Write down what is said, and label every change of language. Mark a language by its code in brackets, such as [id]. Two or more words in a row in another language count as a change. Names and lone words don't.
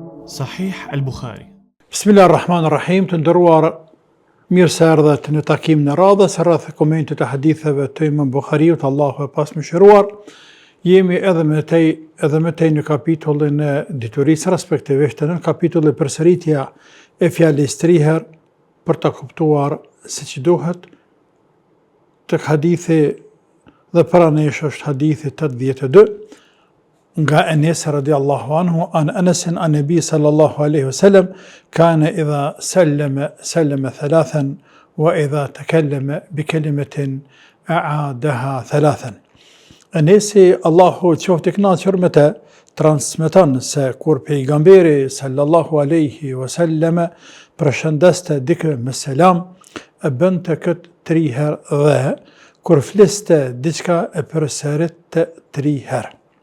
[sq] Sahih al-Bukhari. [ar] بسم الله الرحمن الرحيم, [sq] të nderuar, mirë se erdhët në takimin e radhës rreth komentit të haditheve të Imam Bukhariut, Allahu e pasmëshiruar. Jemi edhe me tej në kapitullin e diturisë, respektivisht në kapitullin përsëritja e fjalës 3 herë për ta kuptuar siç duhet. Tek hadithi dhe para nesh është hadithi 82 nga Enes [ar] رضي الله عنه عن أنس عن النبي صلى الله عليه وسلم كان إذا سلم ثلاثا وإذا تكلم بكلمة أعادها ثلاثا. [sq] Enesi, Allahu qoftë i kënaqur me të, transmeton se kur pejgamberi [ar] صلى الله عليه وسلم [sq] përshëndeste dikë me selam, e bënte këtë 3 herë dhe kur fliste diçka e përsëritte 3 herë.